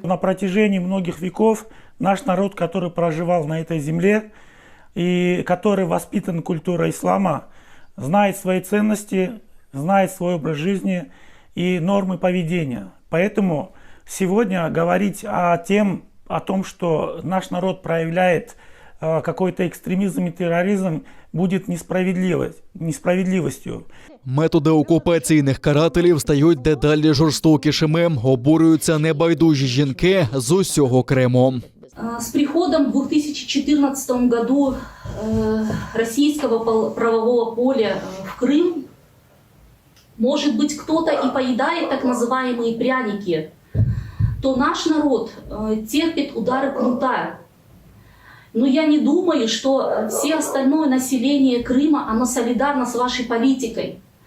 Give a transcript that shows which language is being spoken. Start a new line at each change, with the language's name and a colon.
Russian: На протяжении многих веков наш народ, который проживал на этой земле и который воспитан культурой ислама, знает свои ценности, знает свой образ жизни и нормы поведения. Поэтому сегодня говорить о том, что наш народ проявляет какой-то экстремизм и терроризм, будет несправедливостью.
Ukrainian: Методи окупаційних карателів стають дедалі жорстокішими. Обурюються небайдужі жінки з усього Криму.
Russian: С приходом в 2014 году российского правового поля в Крым, может быть, кто-то и поедает так называемые пряники, то наш народ терпит удары кнута. Но я не думаю, что все остальное население Крыма, оно солидарно с вашей политикой.